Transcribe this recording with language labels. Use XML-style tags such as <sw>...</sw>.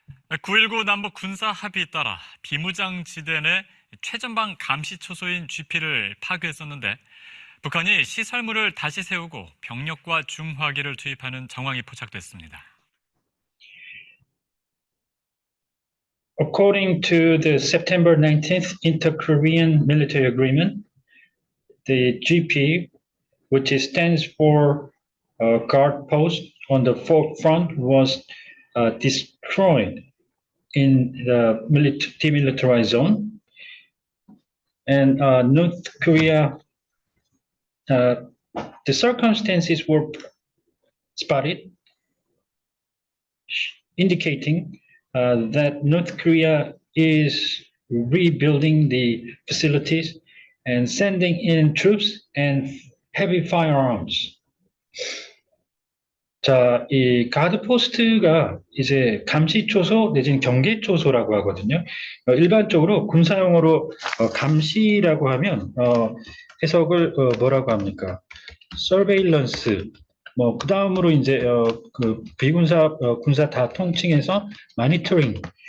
<ko>9.19 남북 군사 합의에 따라 비무장지대 내 최전방 감시 초소인 GP를 파괴했었는데 북한이 시설물을 다시 세우고 병력과 중화기를 투입하는 정황이 포착됐습니다.</ko> <en>According to the September 19th Inter-Korean Military Agreement, the GP, which stands for guard post on the front, was destroyed in the demilitarized zone. And North Korea, the circumstances were spotted, indicating that North Korea is rebuilding the facilities and sending in troops and heavy firearms.</en> <ko>자, 이 가드 포스트가 이제 감시 초소 내지는 경계 초소라고 하거든요. 일반적으로 군사용어로 감시라고 하면 해석을 뭐라고 합니까? 서베일런스. 그 다음으로 이제 그 비군사 군사 다 통칭해서 마니터링.</ko>